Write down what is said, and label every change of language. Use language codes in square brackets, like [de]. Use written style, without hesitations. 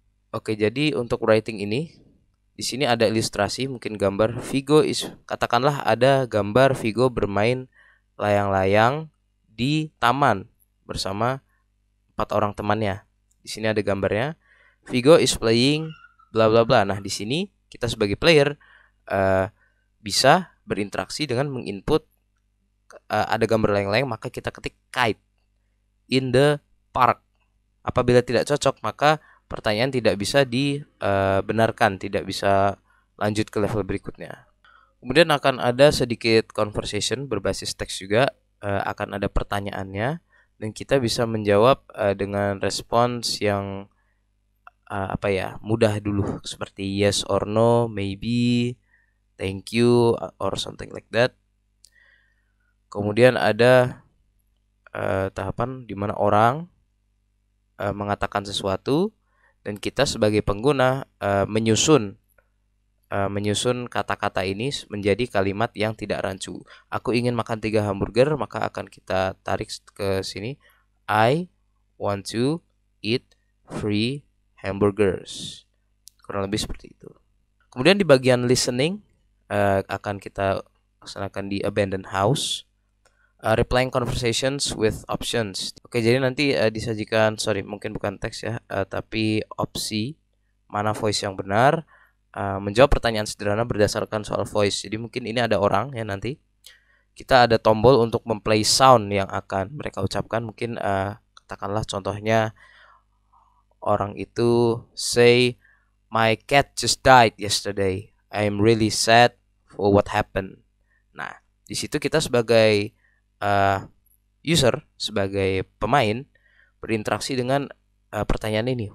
[id] Oke, jadi untuk writing ini di sini ada ilustrasi, mungkin gambar Vigo katakanlah ada gambar Vigo bermain layang-layang di taman bersama 4 orang temannya. Di sini ada gambarnya. [en] Vigo is playing bla bla bla. [id] Nah, di sini kita sebagai player bisa berinteraksi dengan menginput ada gambar layang-layang, maka kita ketik [en] kite in the park. [id] Apabila tidak cocok, maka pertanyaan tidak bisa dibenarkan, tidak bisa lanjut ke level berikutnya. Kemudian akan ada sedikit conversation berbasis teks juga, akan ada pertanyaannya dan kita bisa menjawab dengan respons yang mudah dulu, seperti [en] yes or no, maybe, thank you, or something like that. [id] Kemudian ada tahapan di mana orang mengatakan sesuatu dan kita sebagai pengguna menyusun kata-kata ini menjadi kalimat yang tidak rancu. Aku ingin makan 3 hamburger, maka akan kita tarik ke sini. [en] I want to eat 3 hamburgers. [id] Kurang lebih seperti itu. Kemudian di bagian listening akan kita laksanakan di abandoned house. [en] Replying conversations with options. [id] Oke, jadi nanti disajikan, mungkin bukan teks ya, tapi opsi mana voice yang benar. Menjawab pertanyaan sederhana berdasarkan soal voice. Jadi mungkin ini ada orang ya, nanti kita ada tombol untuk memplay sound yang akan mereka ucapkan. Mungkin katakanlah contohnya orang itu [en] say, my cat just died yesterday. I'm really sad for what happened. [id] Nah, di situ kita sebagai user, sebagai pemain, berinteraksi dengan pertanyaan ini.